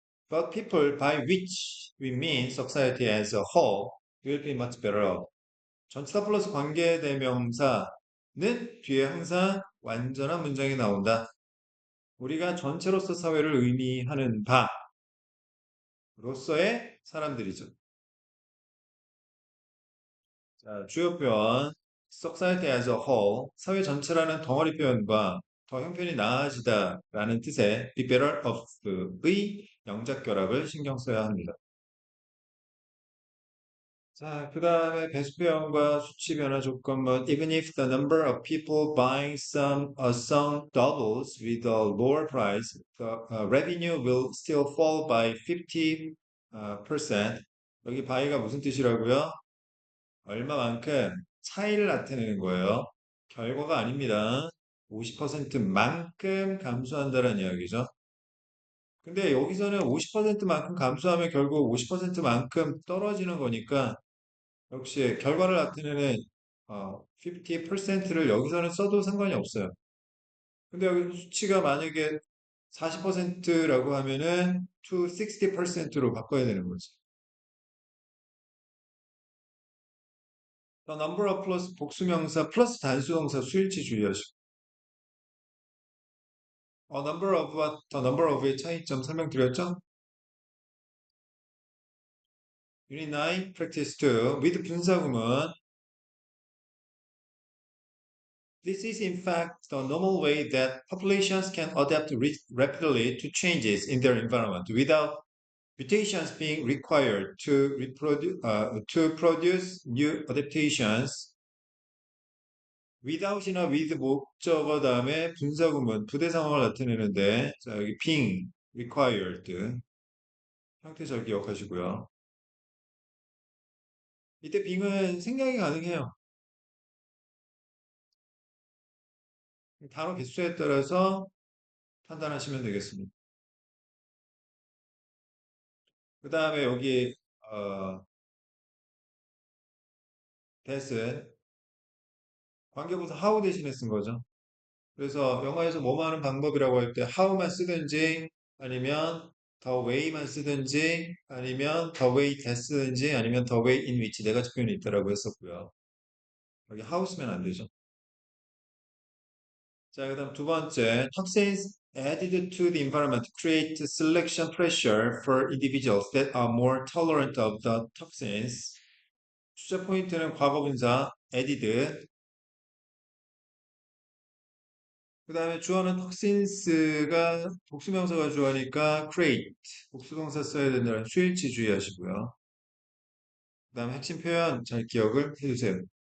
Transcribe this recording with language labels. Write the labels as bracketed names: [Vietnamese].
[English] But people by which we mean society as a whole will be much better off. [Korean] 전치사 플러스 관계대명사는 뒤에 항상 완전한 문장이 나온다. 우리가 전체로서 사회를 의미하는 바로서의 사람들이죠. 자, 주요 표현 society as a whole, 사회 전체라는 덩어리 표현과 더 형편이 나아지다라는 뜻의 be better off의 영작 결합을 신경 써야 합니다. 자, 그 다음에 배수 표현과 수치 변화 조건문 [English] even if the number of people buying a song doubles with a lower price, the revenue will still fall by 50%. [Korean] 여기 by가 무슨 뜻이라고요? 얼마만큼 차이를 나타내는 거예요. 결과가 아닙니다. 50%만큼 감소한다는 이야기죠. 근데 여기서는 50%만큼 감소하면 결국 50%만큼 떨어지는 거니까 역시 결과를 나타내는 50%를 여기서는 써도 상관이 없어요. 근데 여기 수치가 만약에 40%라고 하면은 to 60%로 바꿔야 되는 거지. The number of 플러스 복수명사 플러스 단수동사 수일치 주의하시고 number of와 the number of의 차이점 설명드렸죠? [English] Unit 9, practice 2 with 분사구문 This is in fact the normal way that populations can adapt rapidly to changes in their environment without mutations being required to produce new adaptations. [Korean] without이나 with 목적어 다음에 분사구문 부대 상황을 나타내는데 자, 여기 being required 형태 잘 기억하시고요. 이때 being은 생략이 가능해요. 단어 개수에 따라서 판단하시면 되겠습니다. 그 다음에 여기 that은 관계부사 how 대신에 쓴 거죠. 그래서 영어에서 뭐뭐 하는 방법이라고 할 때 how만 쓰든지 아니면 the way만 쓰든지 아니면 the way that 쓰든지 아니면 the way in which 네 가지 표현이 있다라고 했었고요. 여기 how 쓰면 안 되죠. 자, 그 다음 두 번째 [English] toxins added to the environment create selection pressure for individuals that are more tolerant of the toxins. [Korean] 주제 포인트는 과거분사 added 그 다음에 주어는 toxins가 복수명사가 주어니까 create 복수동사 써야 된다는 수일치 주의하시고요. 그 다음에 핵심 표현 잘 기억을 해주세요.